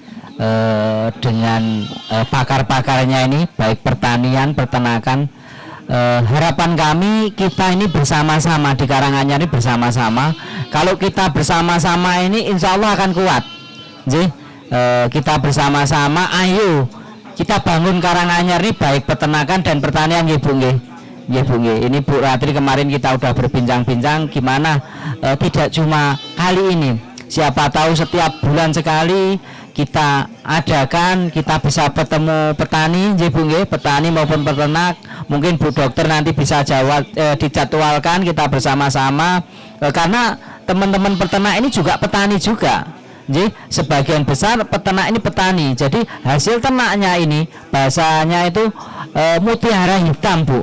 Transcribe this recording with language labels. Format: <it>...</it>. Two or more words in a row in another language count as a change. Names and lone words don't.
<id>Dengan pakar-pakarnya ini baik pertanian, peternakan, harapan kami kita ini bersama-sama di Karanganyar ini bersama-sama. Kalau kita bersama-sama ini</id> <ar>insya Allah</ar> <id>akan kuat. Kita bersama-sama, ayo kita bangun Karanganyar ini baik peternakan dan pertanian</id> <jv>nggih Bu nggih. Nggih Bu nggih.</jv> <id>Ini Bu Ratri kemarin kita udah berbincang-bincang gimana tidak cuma kali ini. Siapa tahu setiap bulan sekali kita adakan, kita bisa bertemu petani</id> <jv>nggih Bu nggih,</jv> <id>petani maupun peternak. Mungkin Bu Dokter nanti bisa dijadwalkan kita bersama-sama, karena teman-teman peternak ini juga petani juga. Jadi sebagian besar peternak ini petani, jadi hasil ternaknya ini bahasanya itu mutiara hitam Bu.</id>